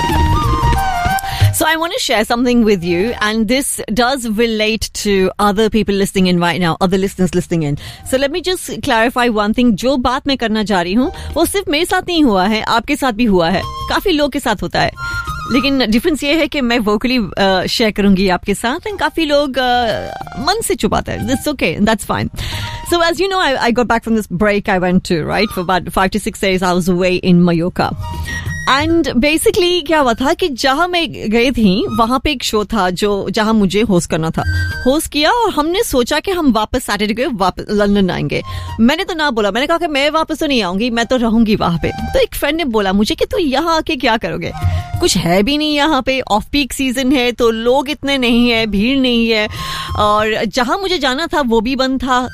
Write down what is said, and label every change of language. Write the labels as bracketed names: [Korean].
[English] I want to share something with you, and this does relate to other people listening in right now, other listeners listening in. So let me just clarify one thing. [Hindi] जो बात मैं करना जा रही हूँ वो सिर्फ मेरे साथ नहीं हुआ है, आपके साथ भी हुआ है, काफी लोग के साथ होता है. लेकिन डिफरेंस ये है कि मैं वोकली शेयर करूंगी आपके साथ, एंड काफी लोग मन से छुपाते हैं. [English] It's okay, that's fine. So as you know, I got back from this break I went to, right? For about 5 to 6 days, I was away in Mallorca. And basically, [Hindi] क्या हुआ था कि जहाँ मैं गई थी वहाँ पे एक शो था जो जहाँ मुझे होस्ट करना था, होस्ट किया. और हमने सोचा कि हम वापस सैटरडे को वापस लंदन आएंगे. मैंने तो ना बोला, मैंने कहा कि मैं वापस तो नहीं आऊँगी, मैं तो रहूँगी वहाँ पे. तो एक फ्रेंड ने बोला मुझे कि तू यहाँ आके क्या करोगे, कुछ है भी नहीं यहाँ पे, ऑफ पीक सीजन है तो लोग इतने नहीं है, भीड़ नहीं है, और जहाँ मुझे जाना था वो भी बंद था.